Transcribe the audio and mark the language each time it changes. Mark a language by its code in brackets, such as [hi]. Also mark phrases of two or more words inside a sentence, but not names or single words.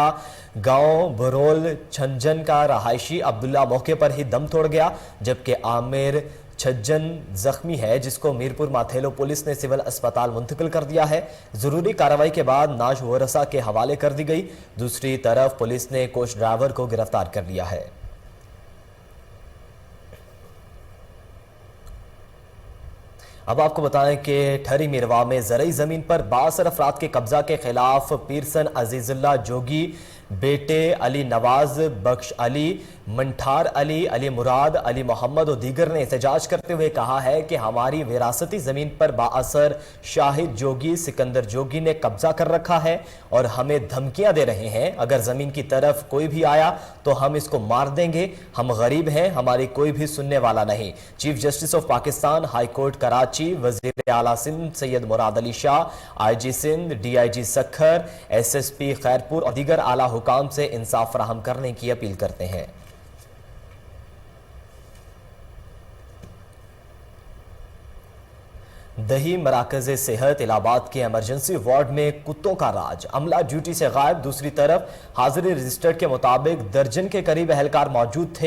[ur] گاؤں برول چھنجن کا رہائشی عبداللہ موقع پر ہی دم توڑ گیا، جبکہ عامر چھجن زخمی ہے، جس کو میرپور ماتھیلو پولیس نے سول اسپتال منتقل کر دیا ہے. ضروری کارروائی کے بعد نعش ورثا کے حوالے کر دی گئی. دوسری طرف پولیس نے کوچ ڈرائیور کو گرفتار کر لیا ہے. اب آپ کو بتائیں کہ ٹھری میرواہ میں زرعی زمین پر 62 افراد کے قبضہ کے خلاف پیرسن عزیز اللہ جوگی، بیٹے علی نواز, بخش علی، منٹھار علی، علی مراد، علی محمد اور دیگر نے احتجاج کرتے ہوئے کہا ہے کہ ہماری وراثتی زمین پر بااثر شاہد جوگی، سکندر جوگی نے قبضہ کر رکھا ہے اور ہمیں دھمکیاں دے رہے ہیں. اگر زمین کی طرف کوئی بھی آیا تو ہم اس کو مار دیں گے. ہم غریب ہیں، ہماری کوئی بھی سننے والا نہیں. چیف جسٹس آف پاکستان ہائی کورٹ کراچی، وزیر اعلیٰ سندھ سید مراد علی شاہ، IG سندھ، DIG سکھر، SSP خیرپور اور دیگر اعلیٰ حکام سے انصاف فراہم کرنے کی اپیل کرتے ہیں. دیہی مراکز صحت الہ آباد کے [en] emergency ward [ur] میں کتوں کا راج، عملہ ڈیوٹی سے غائب. دوسری طرف حاضری رجسٹرڈ کے مطابق درجن کے قریب اہلکار موجود تھے.